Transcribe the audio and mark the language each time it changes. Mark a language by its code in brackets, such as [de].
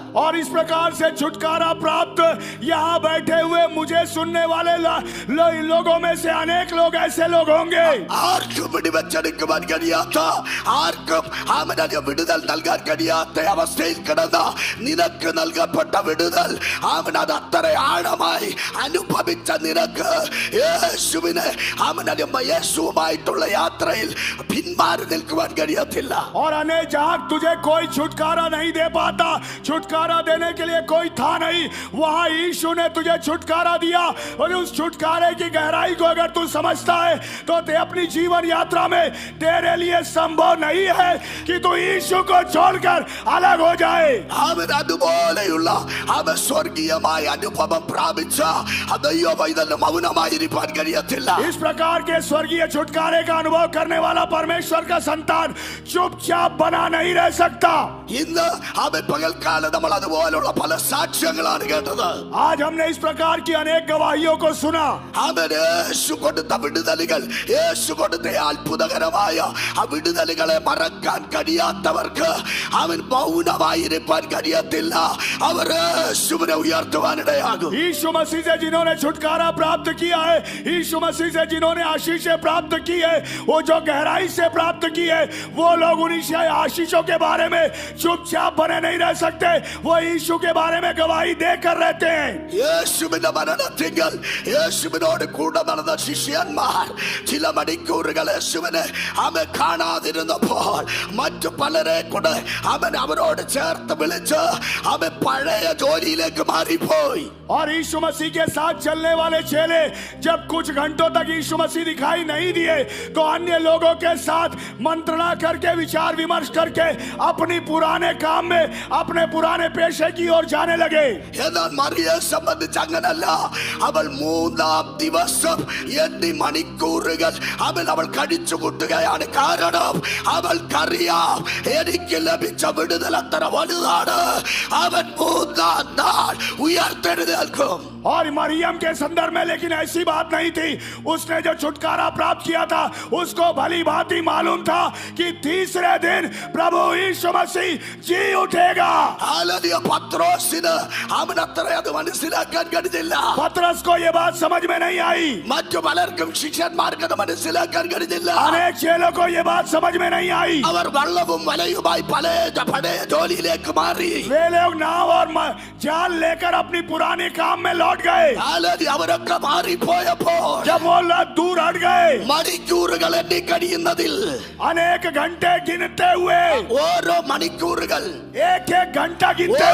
[hi] और इस प्रकार से छुटकारा प्राप्त यहाँ बैठे हुए मुझे सुनने वाले लोगों में से अनेक लोग ऐसे लोग होंगे. [ml] ആർക്കും പിടിവെച്ചെടുക്കുവാൻ കഴിയാത്ത, ആർക്കും അവനെ വിടുതൽ നൽകാൻ കഴിയാത്ത അവസ്ഥയിൽ കിടന്ന നിനക്ക് നൽകപ്പെട്ട വിടുതൽ അവനത് അത്ര ആഴമായി അനുഭവിച്ച നിനക്ക് യേശുവുമായിട്ടുള്ള യാത്രയിൽ പിന്മാറി നിൽക്കുവാൻ കഴിയത്തില്ല. [hi] और अनेक जहाँ तुझे कोई छुटकारा नहीं दे पाता, छुटकारा देने के लिए कोई था नहीं, वहाँ यीशु ने तुझे छुटकारा दिया. और उस छुटकारे की गहराई को अगर तू समझता है तो ते अपनी जीवन यात्रा में तेरे लिए संभव नहीं है कि तू यीशु को छोड़कर अलग हो जाए. [ml] അവൻ അതുപോലെയുള്ള അവൻ സ്വർഗീയമായ അനുഭവം പ്രാപിച്ച ദൈവ പൈതൽ മൗനമായിരിക്കാൻ കഴിയത്തില്ല. [hi] इस प्रकार के स्वर्गीय छुटकारे का अनुभव करने वाला परमेश्वर का संतान चुपचाप बना नहीं रह सकता. [ml] ഇന്ന് അവൻ പകൽക്കാലം നമ്മൾ അതുപോലുള്ള പല സാക്ഷ്യങ്ങളാണ് കേട്ടത്. [hi] आज हमने इस प्रकार की अनेक गवाहियों को सुना. [ml] അവൻ യേശു കൊടുത്ത വിടുതലുകൾ, യേശു കൊടുത്ത അത്ഭുതകരമായ ആ വിടുതലുകളെ മറക്കാൻ കഴിയാത്തവർക്ക് അവൻ മൗനമായിരിക്കാൻ കഴിയത്തില്ല. അവർ യേശുവിനെ ഉയർത്തുവാനിടയാകും. [hi] यीशु मसीह से जिन्होंने छुटकारा प्राप्त किया है, यीशु मसीह से जिन्होंने आशीषें प्राप्त की है, वो जो गहराई से प्राप्त की है, वो लोग उन आशीषों के बारे में चुपचाप बने नहीं रह सकते. वो यीशु के बारे में गवाही देकर रहते हैं. [ml] യേശുവിന്റെ മരണത്തിങ്കൽ യേശുവിനോട് കൂടെ നടന്ന ശിഷ്യന്മാർ ചില മണിക്കൂറുകൾ യേശുവിനെ അവൻ കാണാതിരുന്നപ്പോൾ മറ്റു പലരെ കൂടെ അവൻ അവരോട് ചേർത്ത് വിളിച്ച് അവൻ പഴയ ജോലിയിലേക്ക് മാറിപ്പോയി. [hi] और यीशु मसीह के साथ चलने वाले चेले जब कुछ घंटों तक यीशु मसीह दिखाई नहीं दिए, तो अन्य लोगों के साथ मंत्रणा करके, विचार विमर्श करके अपनी पुराने काम में, अपने पुराने पेशे की ओर जाने लगे. [ml] എന്നാൽ മറിയെ സംബന്ധിച്ച് അങ്ങനല്ല. അവൾ 3-ാം ദിവസം 8 മണിക്കൂറുകൾ അവൾ കഴിച്ചു കൂട്ടുകയാണ്. കാരണം അവൾക്കറിയാം എനിക്ക് ലഭിച്ച വിടുതൽ അത്ര വലുതാണ്. അവൻ 3-ാം നാൾ ഉയർത്തെഴുന്നേൽക്കും. [hi] और मरियम के संदर्भ में लेकिन ऐसी बात नहीं थी. उसने जो छुटकारा प्राप्त किया था, उसको भली भांति मालूम था कि तीसरे दिन प्रभु यीशु मसीह जी उठेगा. [ml] പത്രോസിന് അവൻ അത്ര അത് മനസ്സിലാക്കാൻ കഴിഞ്ഞില്ല. [hi] पतरस को ये बात समझ में नहीं आई. [ml] മറ്റു പലർക്കും ശിഷ്യന്മാർക്ക് അത് മനസ്സിലാക്കാൻ കഴിഞ്ഞില്ല. [hi] अनेक चेलों को ये बात समझ में नहीं आई. [ml] അവർ വള്ളവും വലയുമായി പഴയ ജോലിയിലേക്ക് മാറി. [hi] वे लोग नाव और जाल लेकर अपनी पुराने काम में लौट हट गए, [ml] ഹല്ലേലൂയ. അവരൊക്കെ മാറിപ്പോയപ്പോൾ [hi] जब वो लोग दूर हट गए, [ml] മണിക്കൂറുകൾ എണ്ണി കഴിയുന്നതിൽ [hi] अनेक घंटे गिनते हुए, [ml] ഓരോ മണിക്കൂറുകൾ [hi] एक एक घंटा गिनते